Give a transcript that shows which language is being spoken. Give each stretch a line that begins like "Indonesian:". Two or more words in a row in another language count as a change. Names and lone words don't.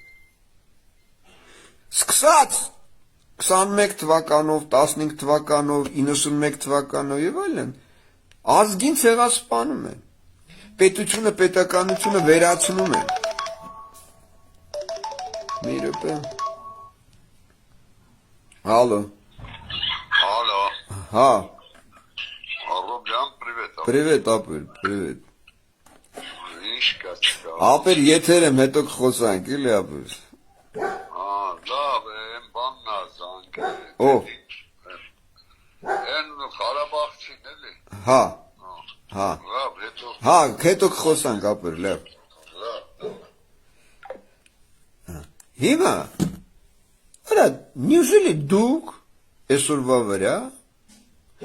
Armenian: Սկսած 21 թվականով, 15 թվականով, 91 թվականով և այլն ազգին ցեղասպանում են պետությունը, պետականությունը վերացնում են Մի րոպե Հալո
Russian: Алло.
Armenian: Հա Ռոբյան,
Russian: привет. Привет, ապեր, привет
Armenian: Ինչ կա։ Ապեր եթեր եմ, հետո կխոսանք, էլի ապեր Լավ, եմ բանն ազանք։ Ով Են Ղարաբաղցին էլի։ Հա Լավ, հետո Հա, հետո կխոսանք, ապեր, լավ Հիմա Արա, նյուժելի դուք այսօրվա վրա